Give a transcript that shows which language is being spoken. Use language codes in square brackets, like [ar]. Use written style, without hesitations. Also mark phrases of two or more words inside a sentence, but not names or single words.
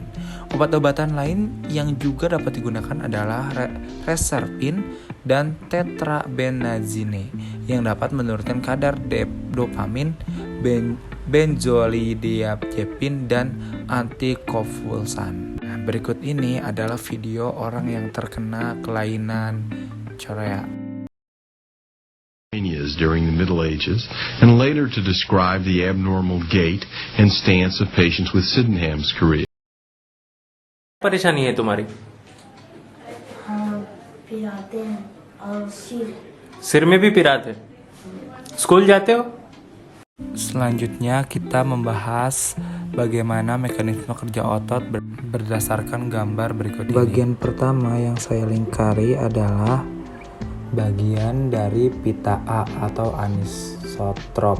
[id] Obat-obatan lain yang juga dapat digunakan adalah reserpin dan tetrabenazine yang dapat menurunkan kadar dopamin, benzodiazepin, dan antikonvulsan. Nah, berikut ini adalah video orang yang terkena kelainan chorea. [en] During the Middle Ages, and later to describe the abnormal gait and stance of patients with Sydenham's chorea. [hi] परेशानी है तुम्हारी? हाँ, पिराते हैं और सिर में भी पिराते? स्कूल जाते हो? [id] Selanjutnya kita membahas bagaimana mekanisme kerja otot berdasarkan gambar berikut ini. Bagian pertama yang saya lingkari adalah bagian dari pita A atau anisotrop.